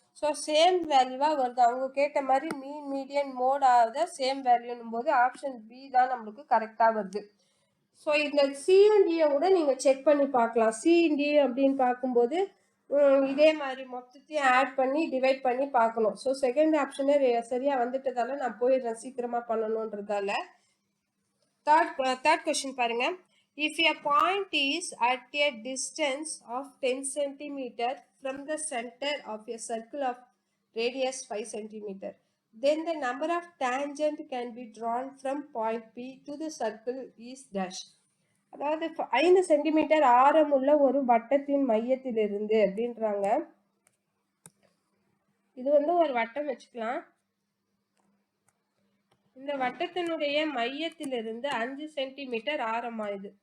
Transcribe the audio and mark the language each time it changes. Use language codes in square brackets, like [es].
[ta] So same வேல்யூவா வருது. அவங்க கேட்ட மாதிரி மீன், மீடியன், மோட் ஆகுத சேம் வேல்யூன்னும் போது ஆப்ஷன் பி தான் நம்மளுக்கு கரெக்டா வருது. ஸோ இந்த சிஎன்டியை கூட நீங்க செக் பண்ணி பார்க்கலாம். சிஎன்டி அப்படின்னு பார்க்கும்போது இதே மாதிரி மொத்தத்தையும் ஆட் பண்ணி டிவைட் பண்ணி பார்க்கணும். ஸோ செகண்ட் ஆப்ஷனே சரியா வந்துட்டதால நான் போயிடுறேன் சீக்கிரமா பண்ணணுன்றதால. தேர்ட் கொஸ்டின் பாருங்க. [en] If a point is at a distance of 10 cm from the center of a circle of radius 5 cm, then the number of tangent can be drawn from point P to the circle is dash. [ta] அதாவது 5 centimetre ஆரம் உள்ள ஒரு வட்டத்தின் மையத்திலிருந்து அப்படின்றாங்க. இது வந்து ஒரு வட்டம் வச்சுக்கலாம். இந்த வட்டத்தினுடைய மையத்திலிருந்து 5 சென்டிமீட்டர் ஆரமாயுது.